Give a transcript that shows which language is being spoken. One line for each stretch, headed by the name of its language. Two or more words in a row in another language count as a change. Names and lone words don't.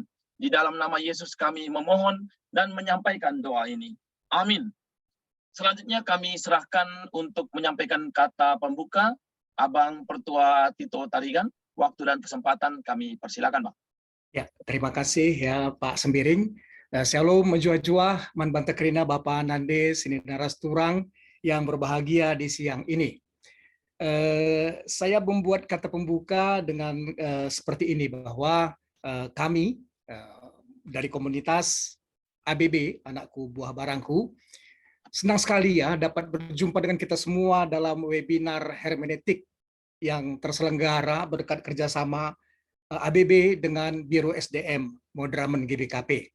Indonesian: Di dalam nama Yesus kami memohon dan menyampaikan doa ini. Amin. Selanjutnya kami serahkan untuk menyampaikan kata pembuka Abang Pertua Tito Tarigan. Waktu dan kesempatan kami persilakan, Pak. Ya, terima kasih ya Pak Sembiring.
Batak Karo: Shalom menjua-jua man bantekrina Bapak Nande sini naras turang
Indonesian: yang berbahagia di siang ini. Saya membuat kata pembuka dengan seperti ini, bahwa kami dari komunitas ABB, Anakku Buah Barangku, senang sekali ya dapat berjumpa dengan kita semua dalam webinar hermeneutik yang terselenggara berkat kerjasama ABB dengan Biro SDM Modramen GBKP.